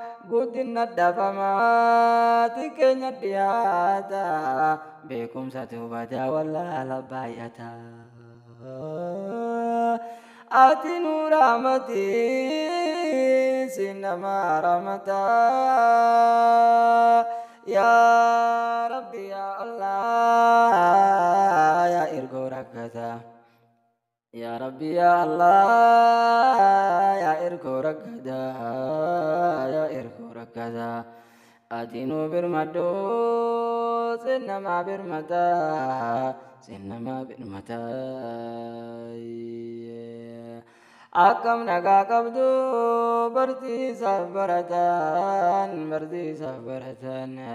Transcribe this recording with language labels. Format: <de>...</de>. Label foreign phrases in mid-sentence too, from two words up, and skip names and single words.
<om>Guddinna dhabamaa xiqqeenya dhiyaata. Beekumsa tuubataa wallaala baay'ata. Ati nu raamati, si nama raamata.</om> <ar>يا ربي، يا الله,</ar> <om>ya ergoo rakkata.</om> <ar>يا ربي، يا الله,</ar> <om>ya ergoo rakkata, ya ergoo rakkata. Ati nu birmadhu, si nama birmata, si nama birmata. Akkam nagaa qabdu, barsiisaaf baratan, barsiisaaf baratan.</om>